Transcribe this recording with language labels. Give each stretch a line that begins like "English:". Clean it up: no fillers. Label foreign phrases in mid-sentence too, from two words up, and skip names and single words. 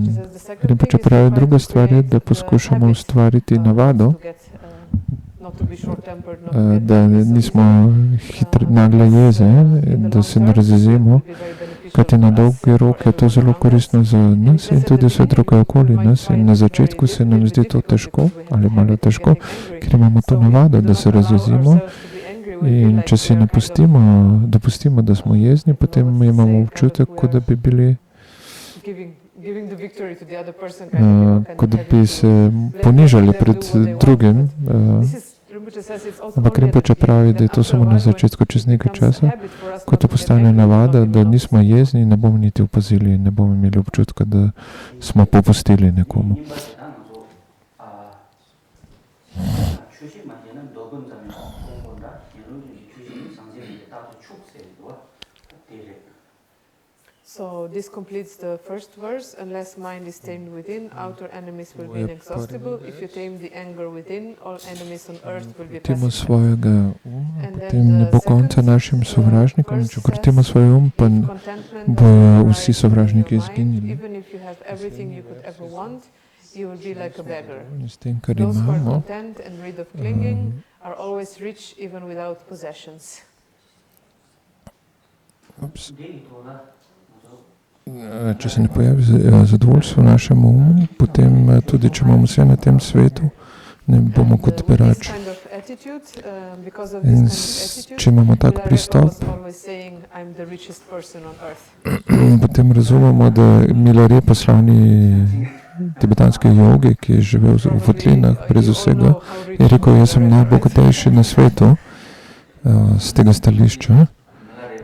English: which is the second Rinpoche thing is to
Slovenian: pravi,
English: try
Slovenian: druga
English: to
Slovenian: stvar je,
English: create,
Slovenian: da poskušamo
English: habit,
Slovenian: ustvariti navado,
English: to get, not to be short-tempered, not to get
Slovenian: da
English: angry so
Slovenian: nismo
English: easily.
Slovenian: nagle jeze in da se ne razjezimo, kajti na dolgi rok je to zelo koristno za nas in tudi vse druge okoli nas. In na začetku se nam zdi to težko ali malo težko, ker imamo to navado, da se razjezimo. In če si ne dopustimo, da smo jezni, potem imamo občutek, kot da bi bili, kot da bi se ponižali pred drugim. Ampak Rinpoche pravi, da je to samo na začetku, čez nekaj časa, ko to postane navada, da nismo jezni, ne bomo niti opazili in ne bomo imeli občutka, da smo popustili nekomu.
English: So this completes the first verse. Unless mind is tamed within, outer enemies will be inexhaustible. If you tame the anger within, all enemies on earth will be
Slovenian: Krotimo
English: pacified.
Slovenian: svojega uma, potem ne bo konca našim sovražnikom. Če krotimo svoj um, pa bojo vsi sovražniki izginili.
English: Even if you have everything you could ever want, you will be like a beggar.
Slovenian: S tem, kar
English: Those who are
Slovenian: imamo,
English: content and rid of clinging are always rich even without possessions.
Slovenian: Če se ne pojavi zadovoljstvo v našem umu, potem tudi, če imamo vse na tem svetu, ne bomo kot berač. In če imamo tak pristop, potem razumemo, da Milarepa, slavni tibetanski jogi, ki je živel v votlinah brez vsega, je rekel, jaz sem najbogatejši na svetu z tega stališča.